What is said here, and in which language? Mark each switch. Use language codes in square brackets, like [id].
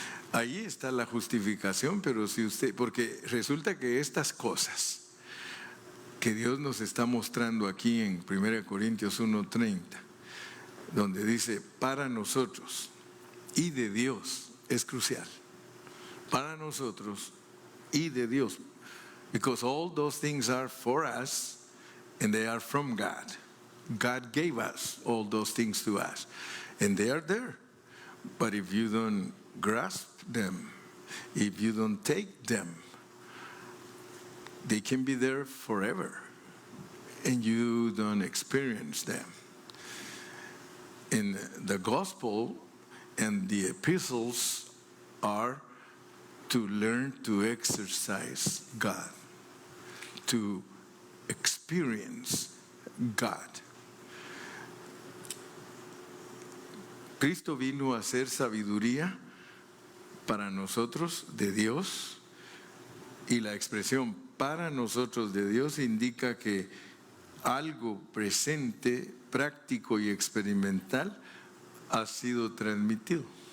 [es] Ahí está la justificación, pero si usted, porque resulta que estas cosas que Dios nos está mostrando aquí en 1 Corintios 1:30, donde dice para nosotros y de Dios, es crucial. Para nosotros y de Dios, [en] because all those things are for us and they are from God. God gave us all those things to us and they are there. But if you don't grasp them, if you don't take them, they can be there forever and you don't experience them. In the gospel and the epistles are to learn to exercise God, to experience God. [es] Cristo vino a ser sabiduría para nosotros de Dios, y la expresión para nosotros de Dios indica que algo presente, práctico y experimental ha sido transmitido.